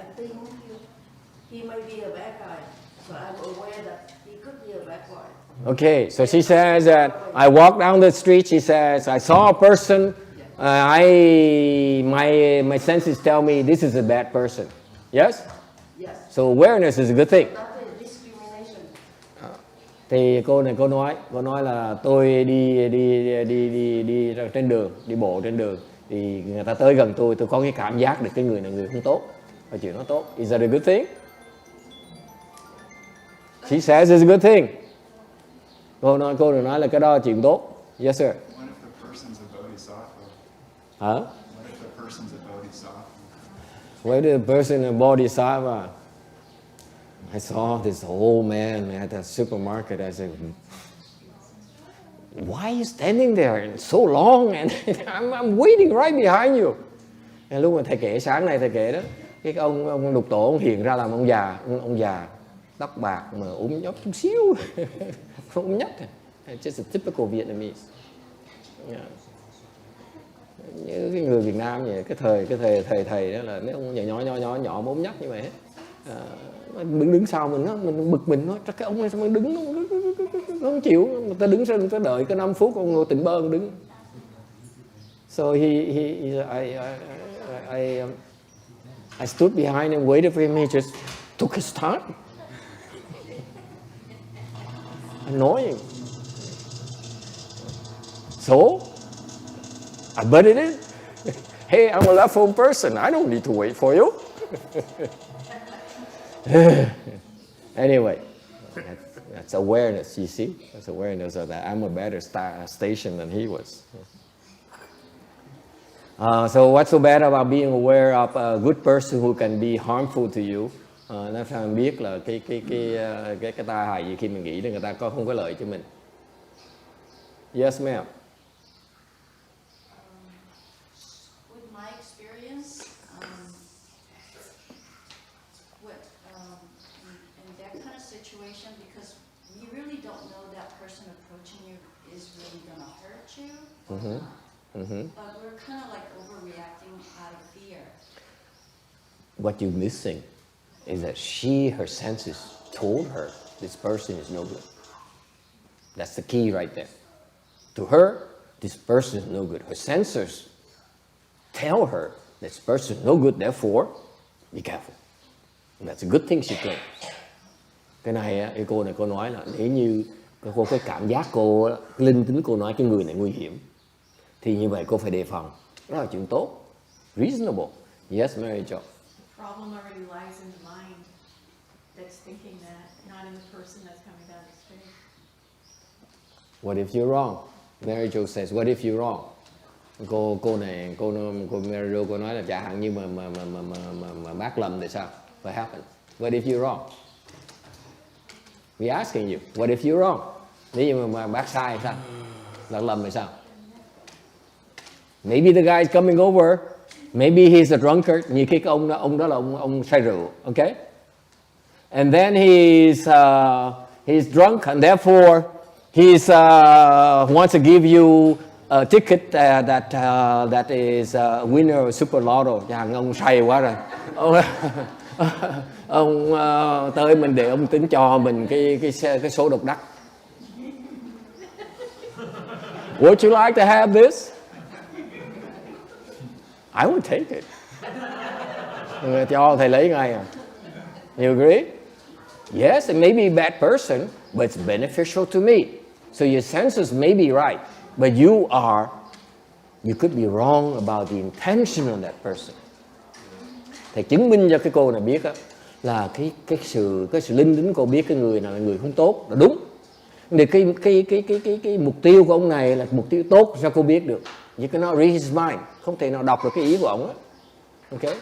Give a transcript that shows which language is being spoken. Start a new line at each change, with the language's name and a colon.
English: I think he may be a bad guy. So I'm aware that he could be a bad guy. Okay, so she says that I walk down the street, she says, I saw a person, my senses tell me this is a bad person. Yes? Yes. So awareness is a good thing. Not a discrimination.
Vietnamese: Thì cô nói là tôi đi trên đường, đi bộ trên đường, thì người ta tới gần tôi có cái cảm giác được cái người này người không tốt, và chuyện nó tốt.
English: Is that a good thing? She says it's a good thing.
Vietnamese: Cô đừng nói là cái đó là chuyện tốt.
English: Yes sir. What if the person's a bodhisattva? Hả? What if the person's a bodhisattva? What if the person a bodhisattva? I saw this old man at the supermarket. I said, why are you standing there so long? And I'm waiting right behind you.
Vietnamese: And lúc mà thầy kể sáng nay thầy kể đó, cái ông lục tổ ông hiện ra làm ông già tóc bạc mà ốm nhóc chút xíu, ốm nhách.
English: Just a typical Vietnamese. Yeah.
Vietnamese: Như cái người Việt Nam vậy, cái thầy đó là mấy ông nhỏ ốm nhách như vậy hết. Đứng sau mình bực mình nói cái ông này sao mà đứng nó không chịu, người ta đứng ra người ta đợi cái 5 phút ông ngồi tỉnh bơ ông đứng.
English: So I stood behind him, waited for him. He just took his time. Annoying. So I butted in. Hey, I'm a left home person. I don't need to wait for you. Anyway, That's awareness, you see? That's awareness of that I'm a better station than he was. So what's so bad about being aware of a good person who can be harmful to you?
Vietnamese: Nó sao mình biết là cái tai hại gì khi mình nghĩ là người ta không có lợi cho mình.
English: Yes, ma'am. With my experience, in that kind of situation, because you really don't know that person approaching you is really going to hurt you. But we're kind of like overreacting out of fear. What you're missing is that her senses told her this person is no good. That's the key right there. To her, this person is no good. Her sensors tell her this person is no good, therefore, be careful. And that's a good thing she claims.
Vietnamese: Cái này, cái cô này cô nói là nếu như cô có cảm giác cô, linh tính cô nói cái người này nguy hiểm, thì như vậy cô phải đề phòng. Đó là chuyện tốt.
English: Reasonable. Yes, Mary Jo. Problem already lies in the mind that's thinking that, not in the person that's coming down the street. What if you're wrong? Mary Jo says, what if you're wrong?
Vietnamese: Cô Mary Jo cô nói là chả hạn như mà bác lầm thì sao?
English: What happened? What if you're wrong? We asking you, what if you're wrong?
Vietnamese: Nếu như mà bác sai thì sao? Bác lầm thì sao?
English: Maybe the guy is coming over. Maybe he's a drunkard.
Vietnamese: Như cái ông đó là ông say rượu, okay?
English: And then he's drunk, and therefore he's wants to give you a ticket that is a winner of Super Lotto.
Vietnamese: Chàng ông say quá rồi. Ông tới mình để ông tính cho mình cái số độc đắc.
English: Would you like to have this? I would take it.
Vietnamese: Cho thầy lấy ngay à.
English: You agree? Yes, it may be a bad person, but it's beneficial to me. So your senses may be right, but you could be wrong about the intention of that person.
Vietnamese: Thầy chứng minh cho cái cô này biết đó, là cái sự linh tính cô biết cái người nào là người không tốt là đúng. Vì cái mục tiêu của ông này là mục tiêu tốt, sao cô biết được?
English: You cannot read his mind,
Vietnamese: không thể nào đọc được cái ý của ông á. Okay?